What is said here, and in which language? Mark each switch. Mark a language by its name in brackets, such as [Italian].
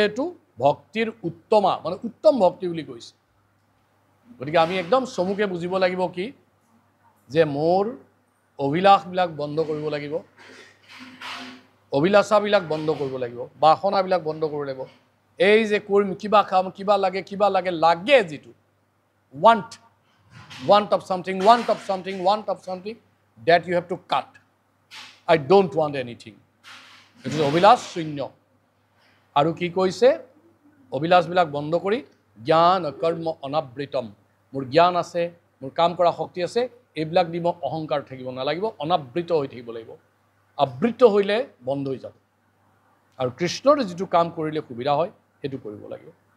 [Assamese] এইটো ভক্তিৰ উত্তমা, মানে উত্তম ভক্তি বুলি কৈছে। গতিকে আমি একদম চমুকে বুজিব লাগিব কি? যে মোৰ অভিলাষবিলাক বন্ধ কৰিব লাগিব, অভিলাষাবিলাক বন্ধ কৰিব লাগিব, বাসনাবিলাক বন্ধ কৰিব লাগিব। এই যে কৰিম, কিবা খাম, কিবা লাগে, কিবা লাগে, লাগে যিটো [English] want of something, want of something, want of something, that you have to cut. I don't want anything. It is [Assamese] অভিলাষ শূন্য। আৰু কি কৈছে? অভিলাষবিলাক বন্ধ কৰি জ্ঞান কৰ্ম অনাবৃতম। মোৰ জ্ঞান আছে, মোৰ কাম কৰা শক্তি আছে, এইবিলাক দি মই অহংকাৰ থাকিব নালাগিব, অনাবৃত হৈ থাকিব লাগিব। আবৃত হ'লে বন্ধ হৈ যাব। আৰু কৃষ্ণৰ যিটো কাম কৰিলে সুবিধা হয় সেইটো কৰিব লাগিব।